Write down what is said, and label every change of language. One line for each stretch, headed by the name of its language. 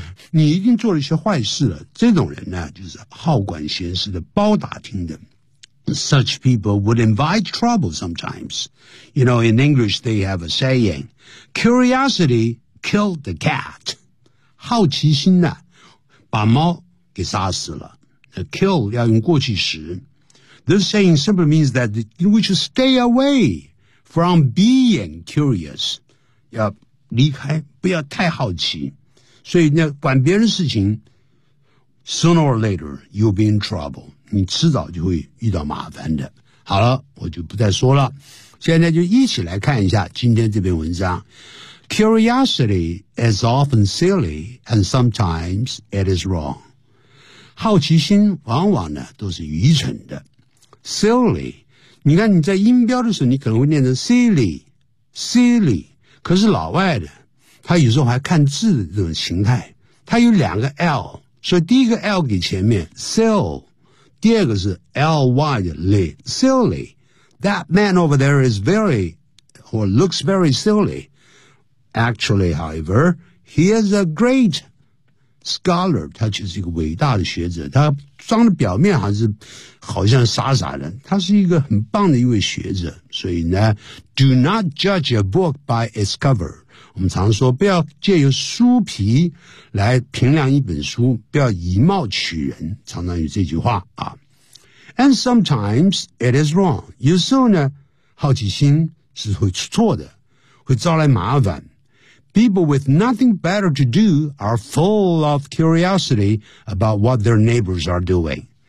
Chinese: 你一定做了一些坏事了。这种人呢，就是好管闲事的包打听的。
English: Such people would invite trouble sometimes. You know, in English, they have a saying, curiosity killed the cat.
Chinese: 好奇心呢，把猫给杀死了。 Kill 要用过去时。
English: This saying simply means that we should stay away from being curious.
Chinese: 要离开，不要太好奇。所以呢，管别人事情，
English: sooner or later, you'll be in trouble.
Chinese: 你迟早就会遇到麻烦的。好了，我就不再说了。现在就一起来看一下今天这篇文章。
English: Curiosity is often silly and sometimes it is wrong.
Chinese: 好奇心往往呢都是愚蠢的。 Silly, 你看你在音标的时候你可能会念成 silly, 可是老外的他有时候还看字的这种形态。他有两个 L, 所以第一个 L 给前面 sill,第二个是 L-Y 的 silly,
English: that man over there is very, or looks very silly. Actually, however, he is a great scholar.
Chinese: 他其实是一个伟大的学者，他装的表面还是好像傻傻的，他是一个很棒的一位学者。所以呢
English: do not judge a book by its cover.
Chinese: 我们常说不要借由书皮来评量一本书，不要以貌取人，常常有这句话啊。
English: And sometimes it is wrong.
Chinese: 有时候呢好奇心是会出错的，会招来麻烦。
English: People with nothing better to do are full of curiosity about what their neighbors are doing.